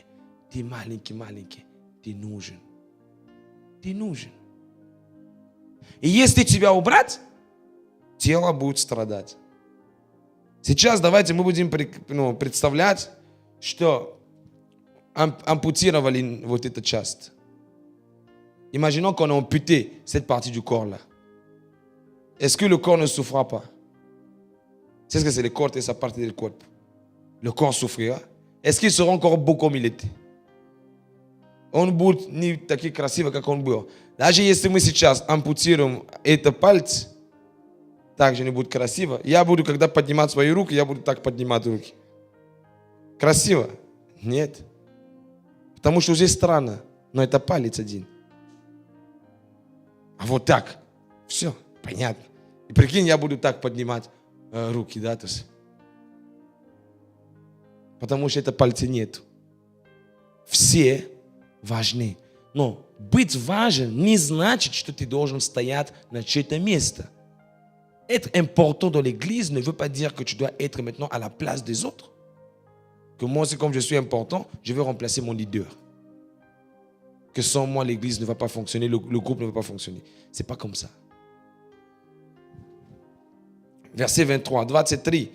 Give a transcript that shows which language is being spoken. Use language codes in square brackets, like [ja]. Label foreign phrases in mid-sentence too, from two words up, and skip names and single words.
[ru] Ты маленький, ты нужен. Ты нужен. И если тебя убрать, тело будет страдать. Сейчас давайте мы будем представлять, что ампутировали вот эту часть. [fr] Imaginons qu'on a amputé cette partie du corps-là. Est-ce que le corps ne souffrira pas? C'est ce que c'est le corps et sa partie du corps. Le corps souffrira. Est-ce qu'il sera encore beau comme il était? [ru] Он будет не такие красивые, как он был. Даже если мы сейчас ампутируем это пальцы, также не будет красиво. Я буду, когда поднимать свои руки, я буду так поднимать руки. Красиво? Нет. Потому что уже странно, но это палец один. А вот так. Все, понятно. И прикинь, я буду так поднимать руки, да, то есть. Потому что это пальца нет. Все важны. Но быть важен не значит, что ты должен стоять на чье-то место. [fr] Être important dans l'église ne veut pas dire que tu dois être maintenant à la place des autres. Que moi, c'est comme je suis important, je vais remplacer mon leader. Que sans moi, l'église ne va pas fonctionner, le groupe ne va pas fonctionner. C'est pas comme ça. Verset 23, 23.